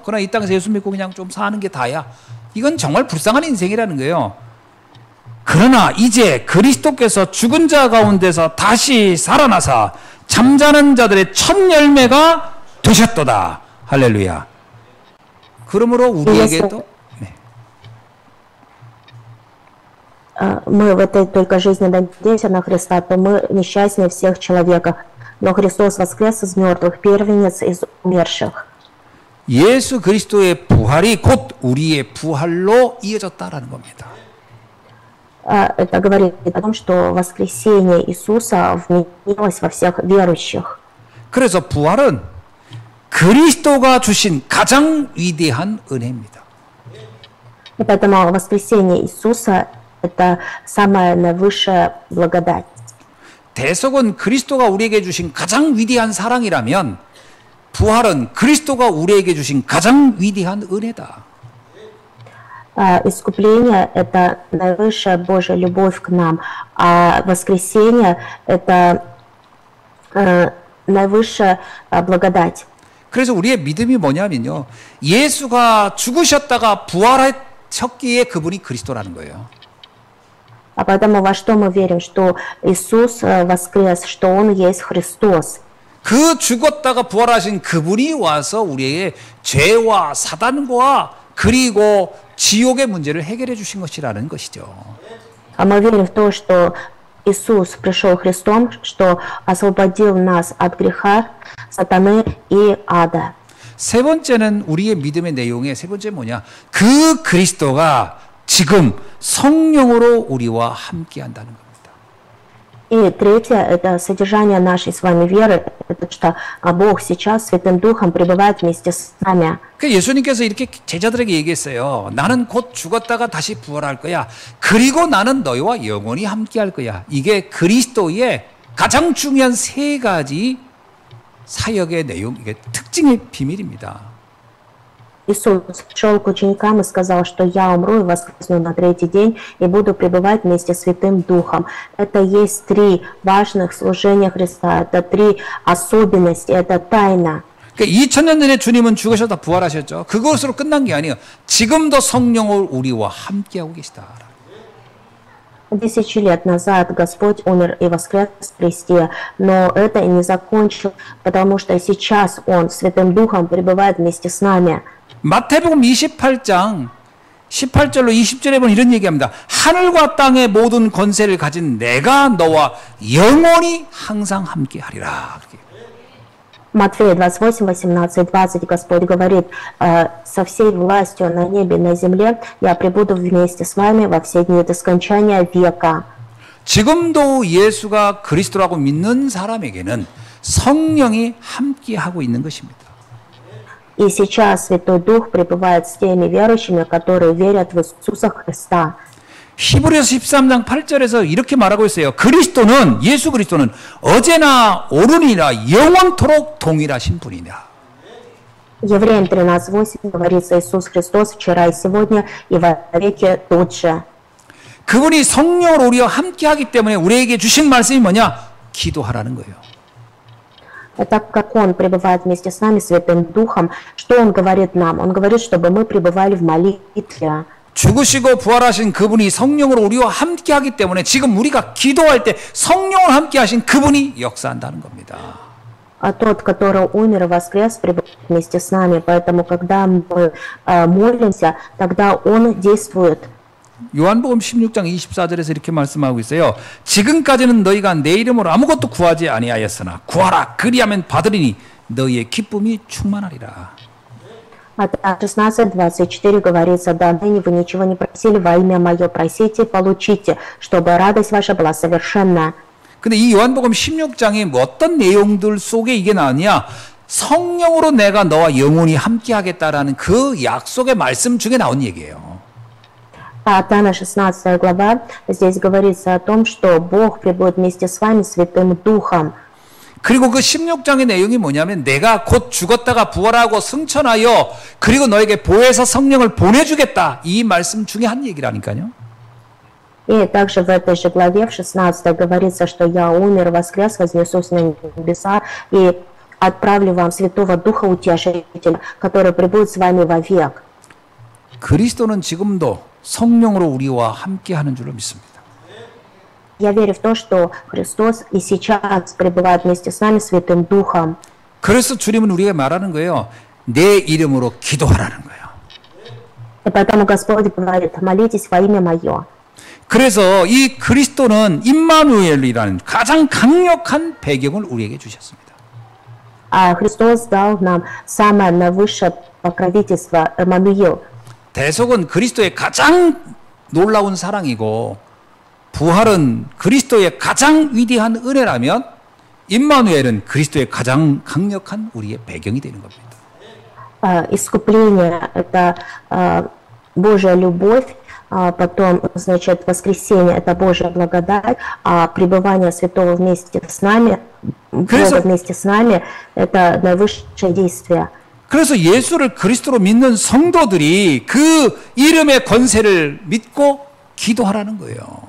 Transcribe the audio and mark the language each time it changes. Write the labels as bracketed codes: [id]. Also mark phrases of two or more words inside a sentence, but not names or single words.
[ko] 그러나 이 땅에서 예수 믿고 그냥 좀 사는 게 다야. 이건 정말 불쌍한 인생이라는 거예요. 그러나 이제 그리스도께서 죽은 자 가운데서 다시 살아나사 잠자는 자들의 첫 열매가 되셨도다. 할렐루야. 그러므로 우리에게도 [ru] Мы в этой только жизни надеемся на Христа, то мы несчастнее всех человеков. Но Христос воскрес из мертвых, первенец из умерших. [ko] 예수 그리스도의 부활이 곧 우리의 부활로 이어졌다라는 겁니다. [ru] Это говорит о том, что воскресение Иисуса вменилось во всех верующих. [ko] 그래서 부활은 그리스도가 주신 가장 위대한 은혜입니다. [ru] И поэтому воскресение Иисуса – это самая наивысшая благодать. [ko] 대속은 그리스도가 우리에게 주신 가장 위대한 사랑이라면 부활은 그리스도가 우리에게 주신 가장 위대한 은혜다. [ru] Искупление – это наивысшая Божья любовь к нам, а воскресение – это наивысшая благодать. [ko] 그래서 우리의 믿음이 뭐냐면요, 예수가 죽으셨다가 부활하셨기에 그분이 그리스도라는 거예요. [ru] А поэтому во что мы верим? Что Иисус воскрес, что Он есть Христос. [ko] 그 죽었다가 부활하신 그분이 와서 우리의 죄와 사단과 그리고 지옥의 문제를 해결해 주신 것이라는 것이죠. [ru] А мы верим в то, что Иисус пришел Христом, что освободил нас от греха, сатаны и ада. [ko] 세 번째는 우리의 믿음의 내용의 세 번째 뭐냐? 그 그리스도가 지금 성령으로 우리와 함께 한다는 겁니다. [ru] И третье – это содержание нашей с вами веры, это что Бог сейчас Святым Духом пребывает вместе с нами. [ko] 그 예수님께서 이렇게 제자들에게 얘기했어요. 나는 곧 죽었다가 다시 부활할 거야. 그리고 나는 너희와 영원히 함께 할 거야. 이게 그리스도의 가장 중요한 세 가지 사역의 내용, 이게 특징의 비밀입니다. [ru] Иисус пришел к ученикам и сказал, что я умру и воскресну на третий день и буду пребывать вместе с Святым Духом. Это есть три важных служения Христа, это три особенности, это тайна. [ko] 2000년 전에 주님은 죽으셨다 부활하셨죠. 그것으로 끝난 게 아니에요. 지금도 성령을 우리와 함께하고 계시다. [ru] 1000 лет назад Господь умер и воскрес в Христе, но это и не закончил, потому что сейчас Он Святым Духом пребывает вместе с нами. [ko] 마태복음 28장 18절로 20절에 보면 이런 얘기합니다. 하늘과 땅의 모든 권세를 가진 내가 너와 영원히 항상 함께 하리라. [ru] Матфея 28, 18, 20 Господь говорит: со всей властью на небе и на земле я пребуду вместе с вами во все дни до скончания века. [ko] 지금도 예수가 그리스도라고 믿는 사람에게는 성령이 함께 하고 있는 것입니다. [ru] И сейчас Святой Дух пребывает с теми верующими, которые верят в Иисуса Христа. [ko] 히브리서 13장 8절에서 이렇게 말하고 있어요. 그리스도는, 예수 그리스도는 어제나 오늘이나 영원토록 동일하신 분이다. [ru] Евреям 13:8 говорится: Иисус Христос вчера и сегодня и во веки тот же. [ko] 그분이 성령으로 우리와 함께하기 때문에 우리에게 주신 말씀이 뭐냐? 기도하라는 거예요. [ru] Так как Он пребывает вместе с нами, Святым Духом, что Он говорит нам? Он говорит, чтобы мы пребывали в молитве. [ko] 죽으시고 부활하신 그분이 성령으로 우리와 함께하기 때문에 지금 우리가 기도할 때 성령을 함께하신 그분이 역사한다는 겁니다. [ru] А тот, который умер и воскрес, пребывает вместе с нами. Поэтому, когда мы молимся, тогда Он действует. [ko] 요한복음 16장 24절에서 이렇게 말씀하고 있어요. 지금까지는 너희가 내 이름으로 아무것도 구하지 아니하였으나 구하라. 그리하면 받으리니 너희의 기쁨이 충만하리라. [ru] А 16:24 говорится: да, ныне вы ничего не просили во имя Мое, просите и получите, чтобы радость ваша была совершенна. [ko] 근데 이 요한복음 16장에 뭐 어떤 내용들 속에 이게 나오냐? 성령으로 내가 너와 영원히 함께하겠다라는 그 약속의 말씀 중에 나온 얘기예요. [ru] А Тана 16 глава, здесь говорится о том, что Бог пребудет вместе с вами Святым Духом. [ko] 그리고 그 16장의 내용이 뭐냐면 내가 곧 죽었다가 부활하고 승천하여 그리고 너에게 보혜사 성령을 보내주겠다. 이 말씀 중에 한 얘기라니까요. [ru] И также в этой же главе, в 16 говорится, что я умер, воскрес, вознесусь на небеса и отправлю вам Святого Духа Утешителя, который пребудет с вами вовек. [ko] 그리스도는 지금도 성령으로 우리와 함께하는 줄로 믿습니다. [ru] Я верю в то, что Христос и сейчас пребывает вместе с нами Святым Духом. [ko] 그래서 주님은 우리에게 말하는 거예요. 내 이름으로 기도하라는 거예요. [ru] И поэтому Господь говорит, молитесь во имя Мое. [ko] 그래서 이 그리스도는 임마누엘이라는 가장 강력한 배경을 우리에게 주셨습니다. [ru] А Христос дал нам самое наивысшее покровительство, Эммануил. [ko] 대속은 그리스도의 가장 놀라운 사랑이고 부활은 그리스도의 가장 위대한 은혜라면 임마누엘은 그리스도의 가장 강력한 우리의 배경이 되는 겁니다. [ru] Искупление – это Божья любовь, потом, значит, воскресение – это Божья благодать, а пребывание Святого вместе с нами, Бога вместе с нами – это наивысшее действие. [ko] 그래서 예수를 그리스도로 믿는 성도들이 그 이름의 권세를 믿고 기도하라는 거예요.